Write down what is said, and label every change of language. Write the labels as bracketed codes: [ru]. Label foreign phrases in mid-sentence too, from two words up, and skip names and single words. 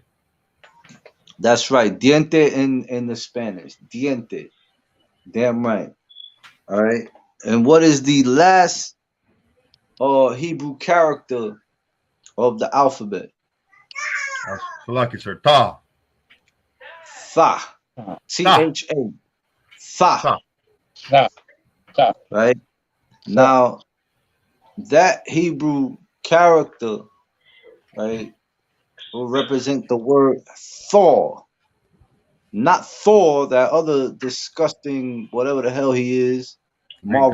[en] That's right. Diente in the Spanish. Diente. Damn right. All right. And what is the last Hebrew character of the alphabet? Salaki, sir. Ta. Tha. Ta. T-H-A. Tha. Ta. Sa, sa. Right. Now that Hebrew character, right, will represent the word Thor. Not Thor, that other disgusting whatever the hell he is, Green